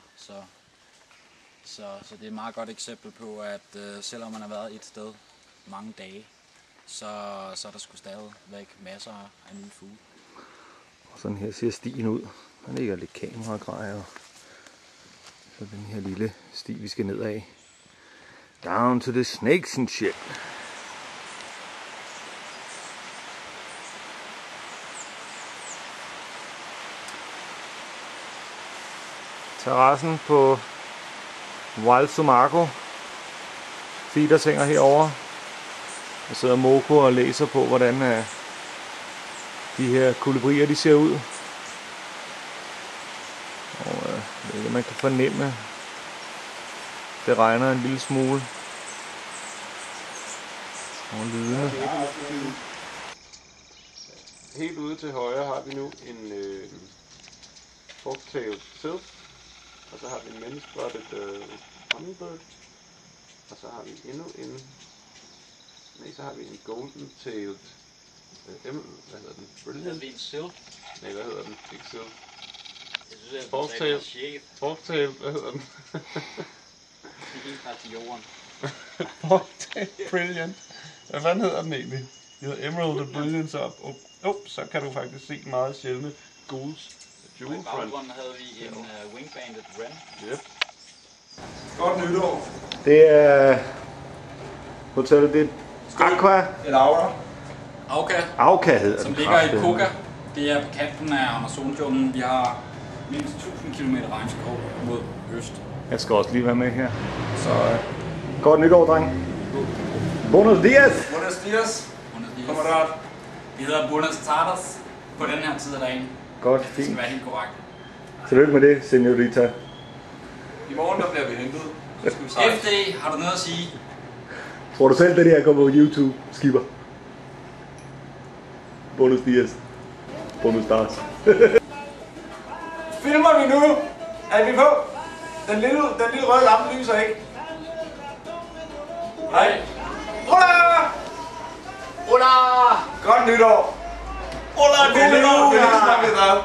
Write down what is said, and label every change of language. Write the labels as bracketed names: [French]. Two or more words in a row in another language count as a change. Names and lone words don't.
[Danish] Så det er et meget godt eksempel på, at selvom man har været et sted mange dage, så er der sgu stadigvæk masser af nye fugle. Og sådan her ser stien ud. Der ligger lidt kameragrejer. Så den her lille sti, vi skal ned af. [English] Down to the snakes and shit. [Danish] Terrassen på Walser Marco. Fieders hænger herovre. Der sidder Moko og læser på, hvordan de her kolibrier de ser ud. Og jeg ved ikke, man kan fornemme, det regner en lille smule. Og lydene. Helt ude til højre har vi nu en [English] fork-tailed sylph. [Danish] Og så har vi en [English] many-spotted hummingbird. [Danish] Og så har vi endnu en... Nej, så har vi en golden-tailed... hvad hedder den? Brilliant? Det er en sylph. Nej, hvad hedder den? Ikke sylph. Jeg synes, det [English] Fork-tailed. Fork-tailed, [Danish] hvad hedder den? Det er helt klart til jorden. [English] Fork-tailed Brilliant. [Danish] Hvad fanden hedder den egentlig? Den hedder [English] Emerald the Brilliance [Danish] op. Så kan du faktisk se meget sjældne ghouls. I baggrunden havde vi en [English] wing-banded wren. [Danish] Yep. Godt nytår. Det er hotellet, det er Aqua. Eller Aura. Auka hedder Som den. ligger i Coca. Det er på kanten af Amazonjunglen. Vi har mindst 1000 km regnskov mod øst. Jeg skal også lige være med her. Så godt nytår, dreng. [Spanish] Buenos dias. Buenos dias. Buenos dias. [Danish] Kammerat. Vi hedder [Spanish] Buenos Tardes [Danish] på den her tid af dagen. Godt, Det skal fint. være helt korrekt. Tillykke med det, señorita. I morgen der bliver vi hentet. Så skal vi sejle. FD, har du noget at sige? Tror du selv, det der kommer på YouTube, skipper? [Spanish] Buenos dias. Buenos stars. [Danish] Filmer vi nu? Er vi på? Den lille røde lampe lyser ikke. Hej. [Spanish] Hola! Hola! [Danish] Godt nytår. [Spanish] Hola, Feliz Navidad.